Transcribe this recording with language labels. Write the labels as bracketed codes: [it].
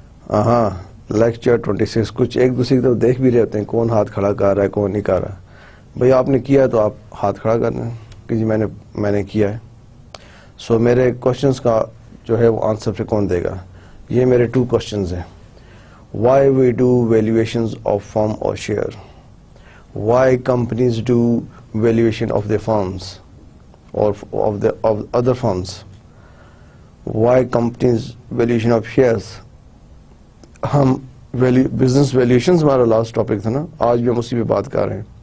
[ur] ہاں, لیکچر 26. کچھ ایک دوسرے کی طرف دیکھ بھی رہے ہوتے ہیں, کون ہاتھ کھڑا کر رہا ہے کون نہیں کر رہا. بھئی آپ نے کیا تو آپ ہاتھ کھڑا کرنا ہے کہ جی میں نے کیا ہے. سو میرے کوشچنس کا جو ہے وہ آنسر پھر کون دے گا؟ یہ میرے 2 questions ہیں. [en] Why we do valuations of firm or share? Why companies do valuation of their firms or of other firms? Why companies valuation of shares? [ur] ہم بزنس ویلیوشنز ہمارا لاسٹ ٹاپک تھا نا, آج بھی ہم اسی پہ بات کر رہے ہیں.